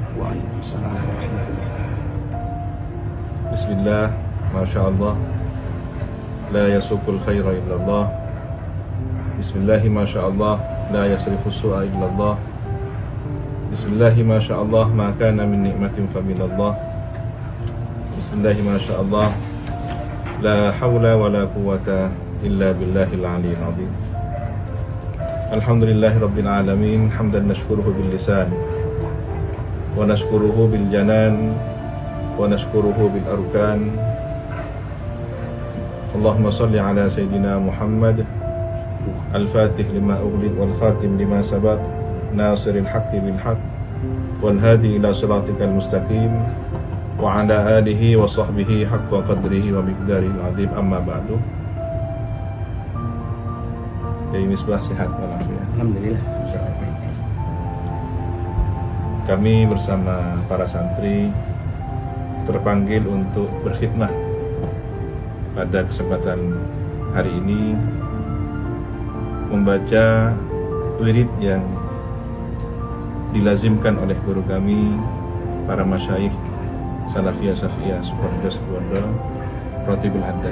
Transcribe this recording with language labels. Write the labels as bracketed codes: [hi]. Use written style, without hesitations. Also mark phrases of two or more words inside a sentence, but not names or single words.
[ar] وعليكم السلام ورحمة الله وبركاته. Bismillah, ما شاء الله، لا يسوق الخير إلا الله. بسم الله ما شاء الله، لا يصرف السوء إلا الله. بسم الله ما شاء الله، ما كان من نعمة فمن الله. بسم الله ما شاء الله، لا حول ولا قوة إلا بالله العلي العظيم. الحمد لله رب العالمين، حمدا نشكره باللسان ونشكره بالجنان ونشكره بالأركان. اللهم صل على سيدنا محمد الفاتح لما أغلق والخاتم لما سبق ناصر الحق بالحق والهادي إلى صراطك المستقيم وعلى آله وصحبه حق قدره ومقداره العظيم. أما بعد. [id] Jadi Misbah sehat walafiat. Alhamdulillah. Kami bersama para santri terpanggil untuk berkhidmat pada kesempatan hari ini, membaca wirid yang dilazimkan oleh guru kami, para masyayikh Salafiyah Safiyah Sukoharjo Situbondo, Rotibul Haddad.